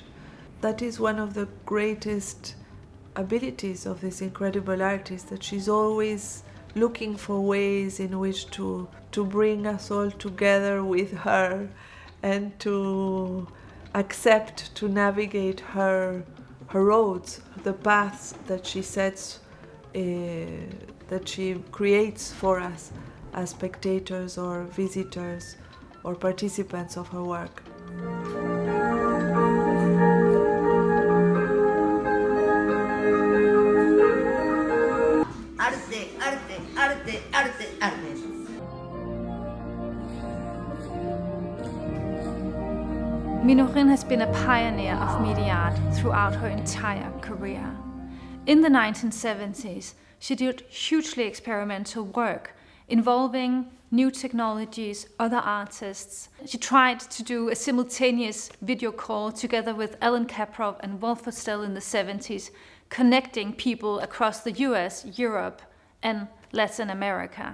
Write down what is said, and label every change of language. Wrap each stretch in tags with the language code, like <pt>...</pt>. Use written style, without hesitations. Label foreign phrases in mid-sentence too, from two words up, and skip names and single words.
<en>That is one of the greatest abilities of this incredible artist, that she's always looking for ways in which to bring us all together with her and to accept, to navigate her roads, the paths that she sets, that she creates for us as spectators or visitors or participants of her work. Arte, arte, arte, arte, arte. Minujín has been a pioneer of media art throughout her entire career. In the 1970s, she did hugely experimental work involving new technologies, other artists. She tried to do a simultaneous video call together with Ellen Kaprow and Wolf Fostel in the 70s, connecting people across the US, Europe, and Latin America.</en>